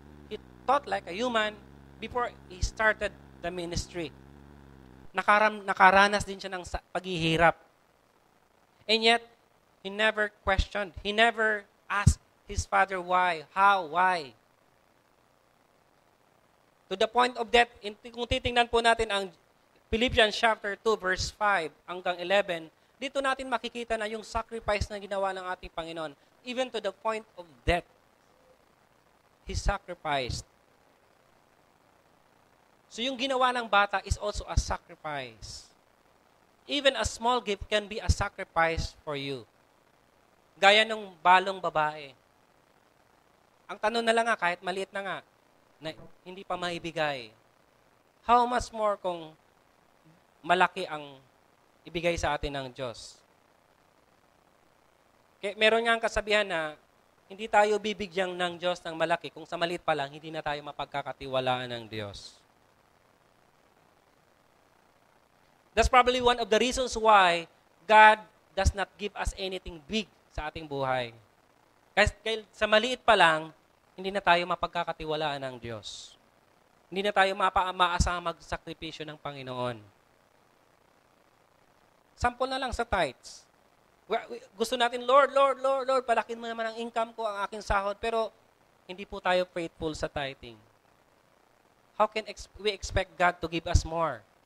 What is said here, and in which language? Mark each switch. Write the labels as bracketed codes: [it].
[en] He thought like a human before He started the ministry. [tl] Nakaranas din siya ng paghihirap. [en] And yet, He never questioned. He never asked His Father why, how, why. To the point of death, [tl] kung titingnan po natin ang Philippians chapter 2 verse 5 hanggang 11, dito natin makikita na yung sacrifice na ginawa ng ating Panginoon, [en] even to the point of death. He sacrificed. So [tl] yung ginawa ng bata [en] is also a sacrifice. Even a small gift can be a sacrifice for you. [tl] Gaya ng balong babae. Ang tanong na lang nga, kahit maliit na nga, na hindi pa maibigay. [en] How much more [tl] kung malaki ang ibigay sa atin ng Diyos? Kaya meron nga ang kasabihan na hindi tayo bibigyan ng Diyos ng malaki kung sa maliit pa lang, hindi na tayo mapagkakatiwalaan ng Diyos. [en] That's probably one of the reasons why God does not give us anything big [tl] sa ating buhay. Kasi sa maliit pa lang, hindi na tayo mapagkakatiwalaan ng Diyos. Hindi na tayo maasang magsakripisyo ng Panginoon. Sample na lang sa tithes. Gusto natin, Lord, palakin mo naman ang income ko, ang aking sahod, pero hindi po tayo faithful sa tithing. [en] How can we expect God to give us more?